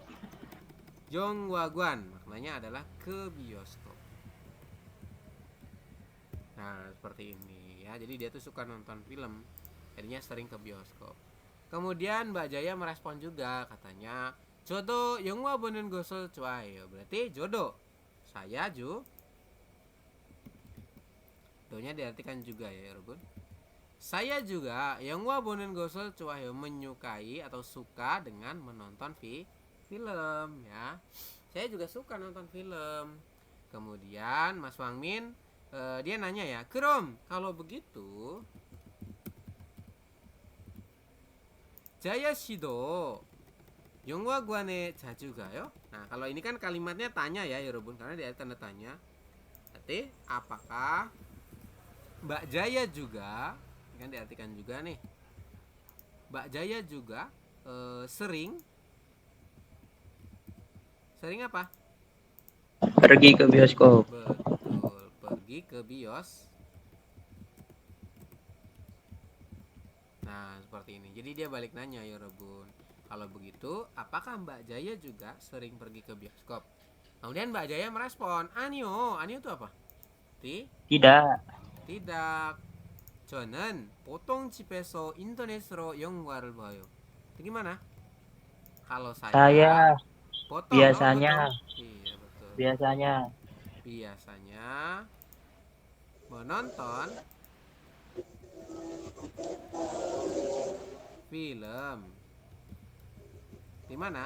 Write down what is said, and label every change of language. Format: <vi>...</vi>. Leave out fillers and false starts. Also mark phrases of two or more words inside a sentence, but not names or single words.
<id>Yongwaguan maknanya adalah ke bioskop. Nah seperti ini ya. Jadi dia tuh suka nonton film, jadinya sering ke bioskop. Kemudian Mbak Jaya merespon juga, katanya jodoh</id> <ko>영화 보는 것을 좋아해요.</ko> <id>Berarti jodoh. Saya donya diartikan juga ya Robun. Saya juga</id> <ko>영화 보는 것을 좋아해요,</ko> <id>menyukai atau suka dengan menonton film ya. Saya juga suka nonton film. Kemudian Mas Wangmin dia nanya ya, Krom, kalau begitu Jaya Shido</id> <ko>영화관에 자주 가요?</ko> <id>Nah, kalau ini kan kalimatnya tanya ya Robun, karena dia tanda tanya. Berarti apakah Mbak Jaya juga, kan diartikan juga nih, Mbak Jaya juga sering apa? Pergi ke bioskop. Betul, pergi ke bios. Nah, seperti ini. Jadi dia balik nanya ya Rebun. Kalau begitu, apakah Mbak Jaya juga sering pergi ke bioskop? Kemudian Mbak Jaya merespon, Anio itu apa? Tidak.</id> <ko>저는 보통 집에서 인터넷으로 영화를 봐요.</ko> <id>Itu gimana? Kalau Saya potong, biasanya iya betul. biasanya Menonton film di mana?</id>